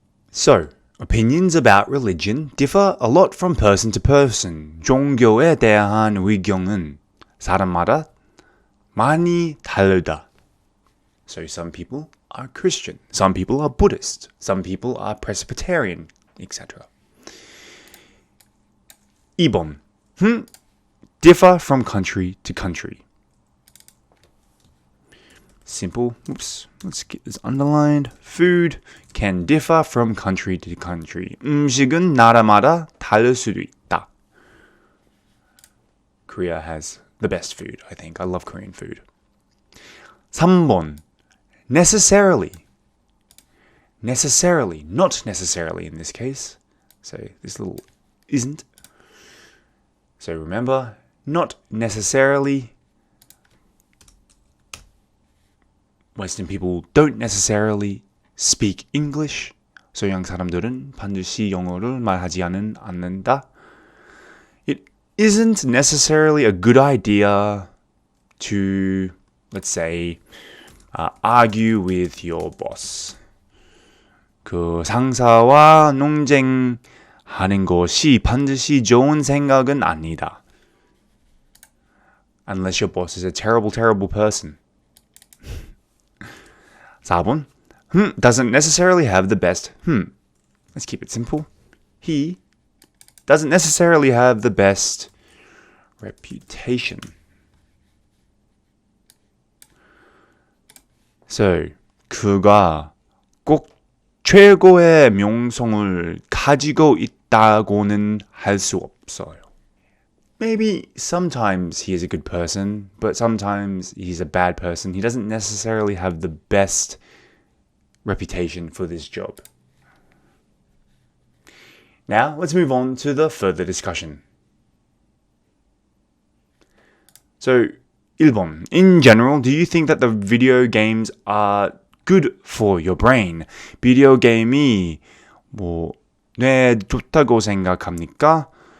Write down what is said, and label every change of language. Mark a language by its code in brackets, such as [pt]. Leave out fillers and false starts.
[en] So, opinions about religion differ a lot from person to person. [ko] 종교에 대한 의견은 사람마다 많이 다르다. [en] So some people are Christian, some people are Buddhist, some people are Presbyterian, etc. [ko] 2번. [en] Differ from country to country. Simple. Oops. Let's get this underlined. Food can differ from country to country. [ko] 음식은 나라마다 다를 수도 있다. [en] Korea has the best food, I think. I love Korean food. 3번. Necessarily. Not necessarily in this case. So this little isn't. So remember, not necessarily. Western people don't necessarily speak English. [ko] 서양 사람들은 반드시 영어를 말하지 않는다. [en] It isn't necessarily a good idea to, let's say, argue with your boss. [ko] 그 상사와 논쟁하는 것이 반드시 좋은 생각은 아니다. [en] Unless your boss is a terrible person. [ko] 4번. [en] Doesn't necessarily have the best. Let's keep it simple. He doesn't necessarily have the best reputation. So, [ko] 그가 꼭 최고의 명성을 가지고 있다고는 할 수 없어요. [en] Maybe sometimes he is a good person, but sometimes he's a bad person. He doesn't necessarily have the best reputation for this job. Now, let's move on to the further discussion. So, 1번. In general, do you think that the video games are good for your brain? [ko] 비디오 게임이 뇌에 좋다고 생각합니까?